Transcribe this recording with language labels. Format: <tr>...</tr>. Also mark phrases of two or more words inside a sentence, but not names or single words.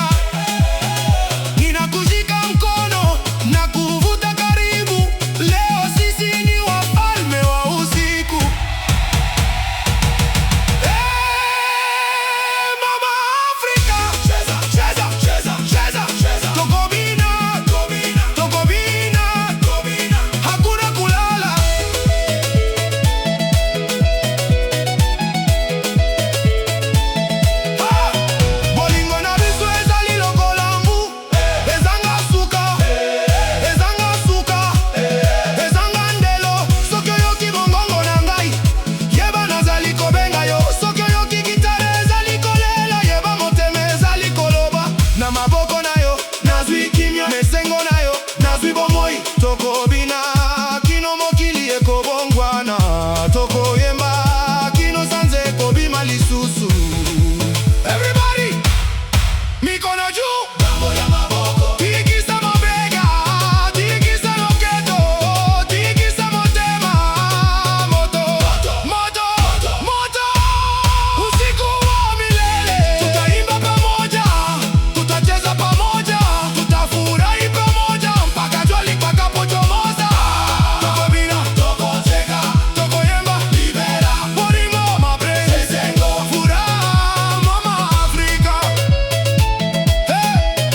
<sw>Ninakushika mkono na kuvuta karibu. Leo sisi ni wafalme wa usiku. Mama Afrika. Cheza, cheza, cheza, cheza, cheza.</sw> <ln>Toko bina, toko bina.</ln> <sw>Hakuna kulala.</sw> <ln>Bolingo na biso ezali lokola mbu. Ezanga suka, ezanga ndelo. Soki oyoki bongongo na ngai, yeba nazali kobenga yo. Soki oyoki gitare ezali kolela, yeba motema ezali koloba. Na maboko na yo nazwi kimia, mesengo na yo nazwi bomoi. Toko bina kino mokili ekobongwana. Toko yemba kino sanze ekobima lisusu.</ln> <sw>Everybody, mikono juu. Tikisa mabega, tikisa loketo, tikisa motema. Moto. Usiku wa milele. Tutaimba pamoja, tutacheza pamoja, tutafurahi pamoja mpaka jua litakapochomoza.</sw> <ln>Toko bina, toko cheka, toko yemba, libera. Bolingo,</ln> <sw>mapenzi, furaha, Mama Afrika.</sw>